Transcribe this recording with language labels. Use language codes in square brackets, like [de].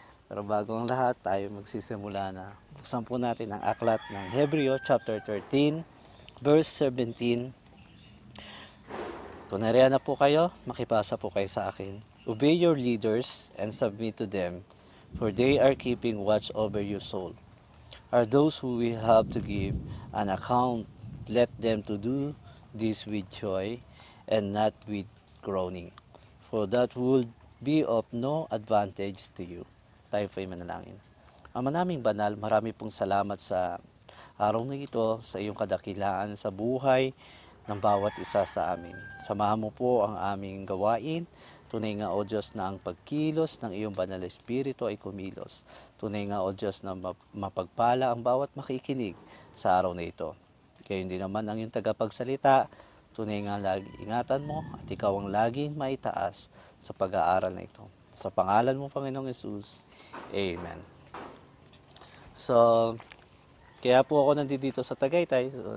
[tl] Pero bago ang lahat, tayo magsisimula na. Buksan po natin ang aklat ng Hebreo chapter 13, verse 17. Kung nariyan na po kayo, makipasa po kayo sa akin. [en] Obey your leaders and submit to them, for they are keeping watch over your soul. Are those who will have to give an account, let them to do this with joy and not with groaning, for that would be of no advantage to you. [tl] Tayo po'y manalangin. Ama naming banal, marami pong salamat sa araw na ito, sa iyong kadakilaan sa buhay ng bawat isa sa amin. Samahan mo po ang aming gawain. Tunay nga, O Diyos, na ang pagkilos ng iyong banal na espiritu ay kumilos. Tunay nga, O Diyos, na mapagpala ang bawat makikinig sa araw na ito. Gayon din naman ang iyong tagapagsalita. Tunay nga, lagi ingatan mo at ikaw ang laging maitaas sa pag-aaral na ito. Sa pangalan mo, Panginoong Yesus. Amen. So, kaya po ako nandito sa Tagaytay.